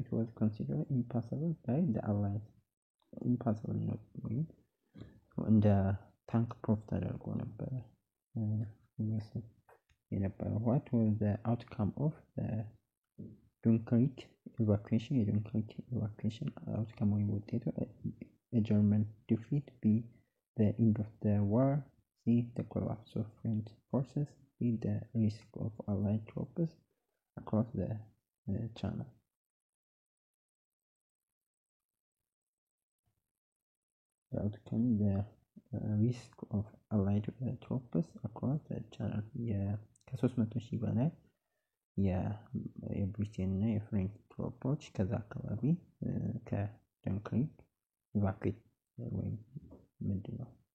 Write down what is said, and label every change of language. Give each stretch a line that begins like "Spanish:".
English: it was considered impossible by the Allies.
Amharic: impossible ነው ወይም እንደ ታንክ ፕሩፍ ተደርጎ ነበረ ይመስል የነበረው።
English: what was the outcome of the Dunkirk evacuation?
Amharic: የዱንከርክ evacuation outcome ወይም ውጤቱ?
English: a German defeat. B, the end of the war. C, the collapse of French forces. D, the risk of Allied troops across the channel. outcome the risk of allied troops across the channel
Amharic: ከ300,000 በላይ የብሪቴን እና የፍሬንች ትሮፖች ከዛ አካባቢ ከደንክሪክ ኢቫኩዌት ወይም ምንድነው